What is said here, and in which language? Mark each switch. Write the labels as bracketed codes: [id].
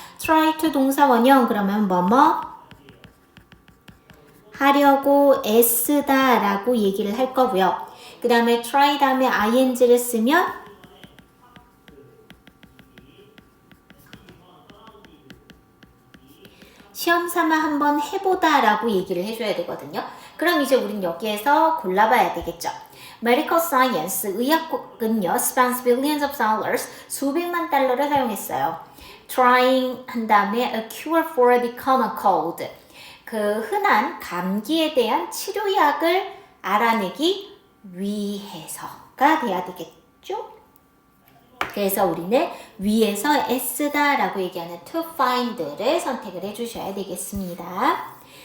[ko] try to 동사 원형, 그러면 뭐뭐 하려고 애쓰다 라고 얘기를 할 거고요. 그 다음에 try 다음에 ing를 쓰면 시험 삼아 한번 해보다 라고 얘기를 해줘야 되거든요. 그럼 이제 우린 여기에서 골라봐야 되겠죠. [en] Medical Science, [ko] 의학은요, [en] spends billions of dollars, [ko] 수백만 달러를 사용했어요. Trying 한 다음에 [en] a cure for the common cold, [ko] 그 흔한 감기에 대한 치료약을 알아내기 위해서가 돼야 되겠죠? 그래서 우리는 위에서 애쓰다 라고 얘기하는 to find를 선택을 해주셔야 되겠습니다.